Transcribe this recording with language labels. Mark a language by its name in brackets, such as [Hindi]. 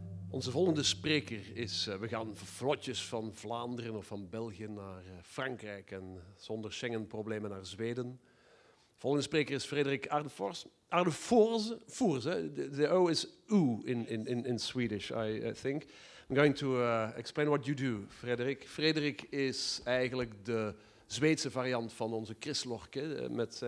[Dutch] Onze volgende spreker is, we gaan vlotjes van Vlaanderen of van België naar Frankrijk en zonder Schengen-problemen naar Zweden. De volgende spreker is Fredrik Ardefors. [English] Ardefors, the O is U in Swedish, I think. I'm going to explain what you do, Fredrik. [Dutch] Fredrik is eigenlijk de Zweedse variant van onze Chris Lorke.